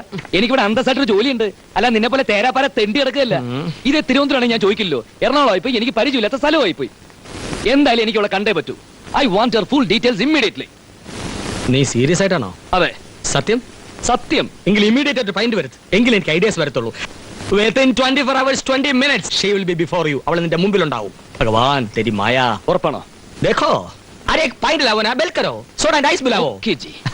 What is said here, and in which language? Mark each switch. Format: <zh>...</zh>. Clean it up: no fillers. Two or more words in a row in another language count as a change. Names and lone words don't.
<ml>എനിക്കിവിടെ അന്തസ്സായിട്ടൊരു ജോലിയുണ്ട്. അല്ല, നിന്നെ പോലെ തേരാപ്പാര തെണ്ടി കിടക്കുകയല്ല. ഇത് തിരുവനന്തപുരമാണ്, ഞാൻ ചോദിക്കില്ലോ. എറണാകുളമായി പോയി, എനിക്ക് പരിചയമില്ലാത്ത സ്ഥലമായി പോയി. എന്തായാലും എനിക്ക് ഇവിടെ കണ്ടേ പറ്റൂ.</ml> <en>I want your full details immediately.</en> <ml>നീ സീരിയസ് ആയിട്ടാണോ? അതെ, സത്യം. സത്യം. എങ്കിൽ ഇമ്മീഡിയറ്റ് ആയിട്ട് ഫൈൻഡ് വരുത്ത്. എങ്കിൽ എനിക്ക് ഐഡിയാസ് വരത്തുള്ളൂ.</ml> <en>Within 24 hours 20 minutes she will be before you.</en> <ml>അവൾ നിന്റെ മുമ്പിലുണ്ടാവും.</ml> <hi>भगवान तेरी माया.</hi> <ml>ഉറപ്പാണോ?</ml> <hi>देखो, अरे एक pint लाओ ना, बेल करो.</hi> <en>soda and ice</en> <hi>मिलाओ. Okay जी.</hi>